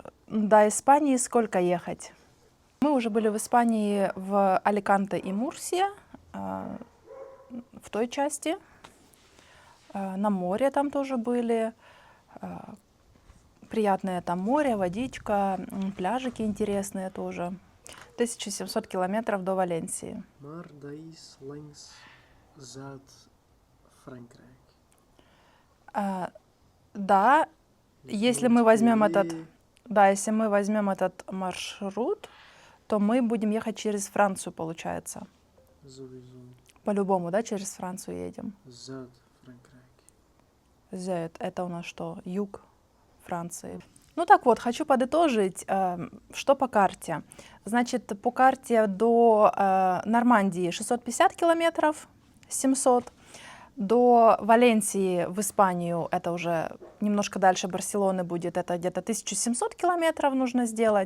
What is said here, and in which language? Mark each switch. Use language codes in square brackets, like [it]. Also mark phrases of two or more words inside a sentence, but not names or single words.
[ru] До Испании сколько ехать? Мы уже были в Испании в Аликанте и Мурсия, в той части. На море там тоже были. Приятное там море, водичка, пляжики интересные тоже. 1700 километров до Валенсии. [nl] Maar dat is langs Zuid-Frankrijk. [ru] Да, если мы возьмем этот, Montpellier, да, если мы возьмем этот маршрут, то мы будем ехать через Францию, получается. Sowieso. По-любому, да, через Францию едем. Zuid-Frankrijk. Зет, это у нас что? Юг Франции. Ну так вот, хочу подытожить, что по карте. Значит, по карте до Нормандии 650 километров, 700. До Валенсии в Испанию, это уже немножко дальше Барселоны будет, это где-то 1700 километров нужно сделать.